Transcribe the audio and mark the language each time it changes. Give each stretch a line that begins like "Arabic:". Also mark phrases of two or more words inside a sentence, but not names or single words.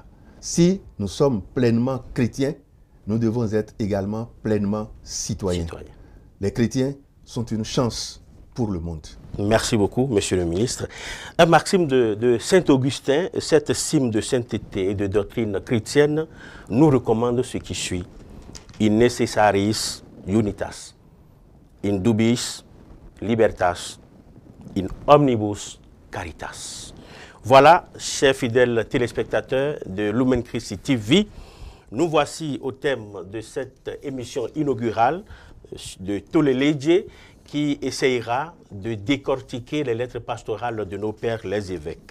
French: Si nous sommes pleinement chrétiens, nous devons être également pleinement citoyens. Les chrétiens sont une chance pour le monde. Merci beaucoup, Monsieur le ministre. Un maxime de Saint-Augustin, cette cime de sainteté et de doctrine chrétienne, nous recommande ce qui suit.
Latin: In necessaris unitas, in dubiis libertas, in omnibus caritas.
French: Voilà, chers fidèles téléspectateurs de Lumen Christi TV, nous voici au thème de cette émission inaugurale de Toleledje qui essayera de décortiquer les lettres pastorales de nos pères les évêques.